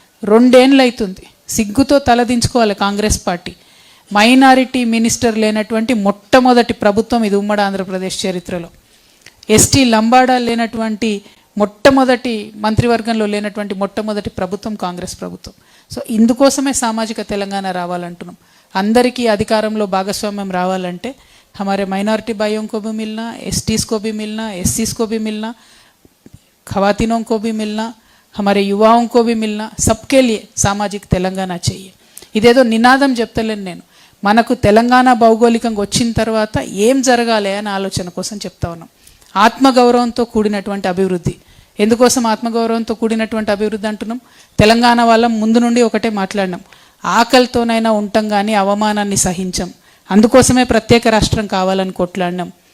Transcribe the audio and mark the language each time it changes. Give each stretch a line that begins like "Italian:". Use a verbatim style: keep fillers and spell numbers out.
Telugu: రెండేళ్ళు అవుతుంది, సిగ్గుతో తలదించుకోవాలి కాంగ్రెస్ పార్టీ. మైనారిటీ మినిస్టర్ లేనటువంటి మొట్టమొదటి ప్రభుత్వం ఇది ఉమ్మడి ఆంధ్రప్రదేశ్ చరిత్రలో. ఎస్టీ లంబాడా లేనటువంటి మొట్టమొదటి మంత్రివర్గంలో లేనటువంటి మొట్టమొదటి ప్రభుత్వం కాంగ్రెస్ ప్రభుత్వం. సో ఇందుకోసమే సామాజిక తెలంగాణ రావాలంటున్నాం. అందరికీ అధికారంలో భాగస్వామ్యం రావాలంటే
Hindi: हमारे माइनॉरिटी भाइयों को भी मिलना, एसटीज़ को भी मिलना, एससीज़ को भी मिलना, खवातीनों को भी मिलना, हमारे युवाओं को भी मिलना, सबके लिए सामाजिक तेलंगाना चाहिए.
Telugu: ఇదేదో నినాదం చెప్తలేను నేను, మనకు తెలంగాణ భౌగోళికంగా వచ్చిన తర్వాత ఏం జరగాలి అనే ఆలోచన కోసం చెప్తా ఉన్నాం. ఆత్మగౌరవంతో కూడినటువంటి అభివృద్ధి. ఎందుకోసం ఆత్మగౌరవంతో కూడినటువంటి అభివృద్ధి అంటున్నాం? తెలంగాణ వాళ్ళం ముందు నుండి ఒకటే మాట్లాడినాం, ఆకలితోనైనా ఉంటాం కానీ అవమానాన్ని సహించాం, అందుకోసమే ప్రత్యేక రాష్ట్రం కావాలని కొట్లాడినాం.